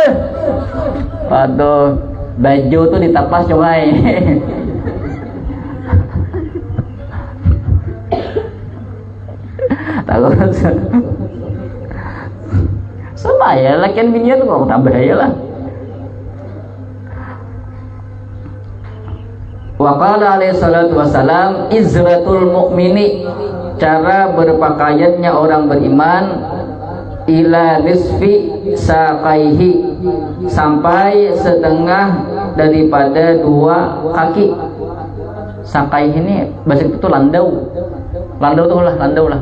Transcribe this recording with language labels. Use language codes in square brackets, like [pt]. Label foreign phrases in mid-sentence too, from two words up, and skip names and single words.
[bjn] Aduh, baju tuh ditapas cungai. Takut. Sama ya, lakian binian kok tambah ya lah. [ar] وقال عليه الصلاة والسلام إزرة المؤمن, [bjn] cara berpakaiannya orang beriman [ar] إلى نصف ساقيه, [bjn] sampai setengah daripada dua kaki. Saqaihi ini bahasa itu tuh landau. Landau lah.